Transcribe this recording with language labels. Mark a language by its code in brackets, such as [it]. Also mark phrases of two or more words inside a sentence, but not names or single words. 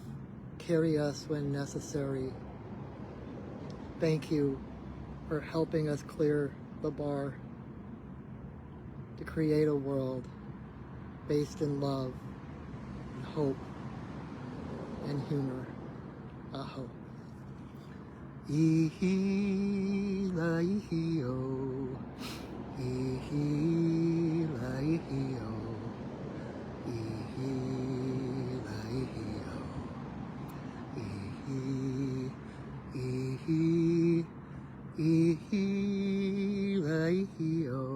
[en] Carry us when necessary. Thank you for helping us clear the bar to create a world based in love and hope and humor. Aho. Ihi la ihi o. Ihi la ihi o. Ihi la ihi o. Ihi, ihi, la ihi o.